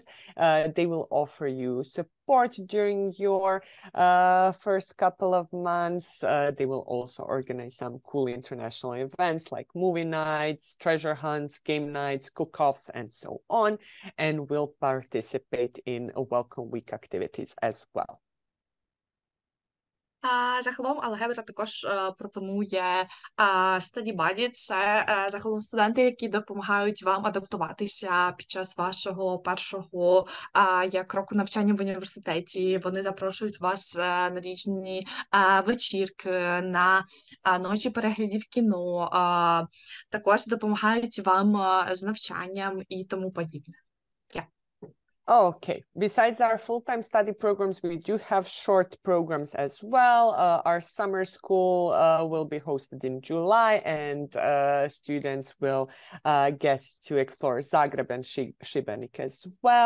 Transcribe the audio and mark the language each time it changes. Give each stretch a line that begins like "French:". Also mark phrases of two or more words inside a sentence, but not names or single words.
English: They will offer you support during your first couple of months. They will also organize some cool international events like movie nights, treasure hunts, game nights, cook-offs, and so on, and will participate in welcome week activities as well.
Ukrainian: Загалом Алгебра також пропонує Study Buddy. Це загалом студенти, які допомагають вам адаптуватися під час вашого першого як року навчання в університеті. Вони запрошують вас на різні вечірки, на ночі переглядів кіно, також допомагають вам з навчанням і тому подібне.
English: Okay, besides our full-time study programs, we do have short programs as well. Our summer school will be hosted in July, and students will get to explore Zagreb and Šibenik as well.